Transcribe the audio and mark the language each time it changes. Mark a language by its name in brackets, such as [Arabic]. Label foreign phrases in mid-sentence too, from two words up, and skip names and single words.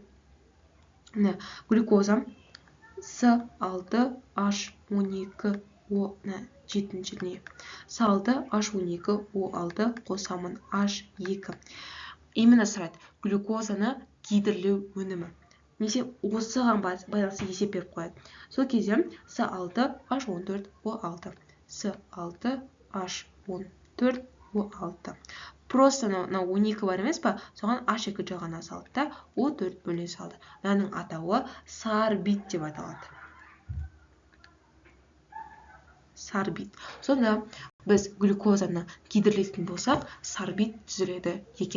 [Kazakh] Глюкоза С6H12O7 С6H12O6 қосамын H2. Именно сұрайды. Глюкозаны гидрлеу өнімі. Немесе осыған байланысты есеп беріп қояды. Сол кезде С6H14O6. С6H14O6. Просто 12 бар емес па? Соған H2 жағына салды да, O4 бөліне салды. Мынаның атауы сорбит деп аталады. Сорбит. Сонда біз глюкозаны гидрлейтін болсақ, сорбит түзіледі екен.